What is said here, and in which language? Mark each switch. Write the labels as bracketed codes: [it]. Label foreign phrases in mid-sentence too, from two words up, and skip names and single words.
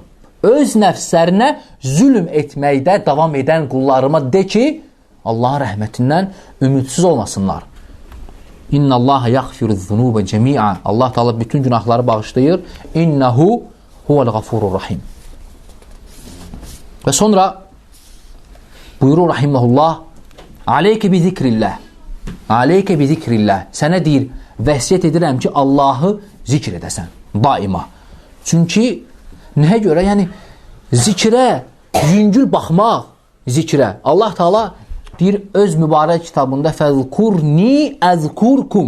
[az] Öz nəfslərinə zülm etməkdə davam edən qullarıma de ki, Allahın rəhmətindən ümidsiz olmasınlar. [ar] إن الله يغفر الذنوب جميعا. [az] Allah Teala bütün günahları bağışlayır. [ar] إنه هو الغفور الرحيم. [az] Və sonra buyurur rahiməhullah, [ar] عليك بذكر الله. عليك بذكر الله. [az] Sənə deyir, vəsiyyət edirəm ki, Allahı zikr edəsən daima. Çünki nəyə görə? Yəni, zikrə, yüngül baxmaq zikrə. Allah Teala deyir öz mübarək kitabında [ar] فاذكروني أذكركم.